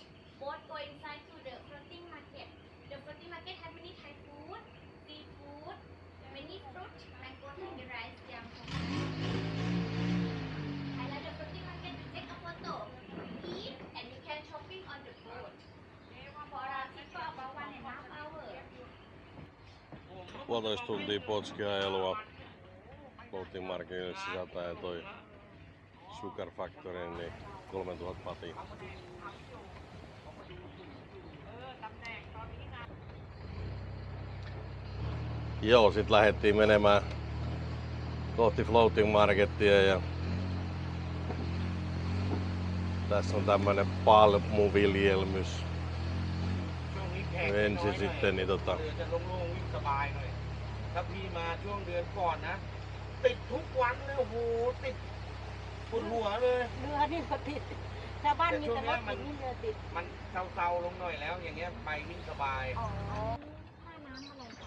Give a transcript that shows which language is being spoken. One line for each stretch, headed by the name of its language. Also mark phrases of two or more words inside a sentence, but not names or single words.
English: Boat go inside to the floating market. The floating market have many Thai food, seafood, many fruit, mango, and rice, yam, I like the floating market to take a photo, eat, and you can shopping on the boat. For a trip for about 1.5 hours.
Finnish: Puolitoista tuntia potskiajelua Floating Marketille sisältäen toi Sugar Factory, niin 3000 patia. Joo, sit lähdettiin menemään kohti Floating Marketia ja tässä on tämmönen palmuviljelmys. Ensin sitten niin
Thai: จะโล่งๆวิ่งสบายหน่อยถ้าพี่มาช่วงเดือนก่อนนะติดทุกวันเลยโอ้โหติดปวดหัวเลย เรือนี่ก็ติดชาวบ้านมีแต่รถติดนี่เรือติด มันเซาๆลงหน่อยแล้วอย่างเงี้ยไปวิ่งสบาย อ๋อค่าน้ำอะไรคะ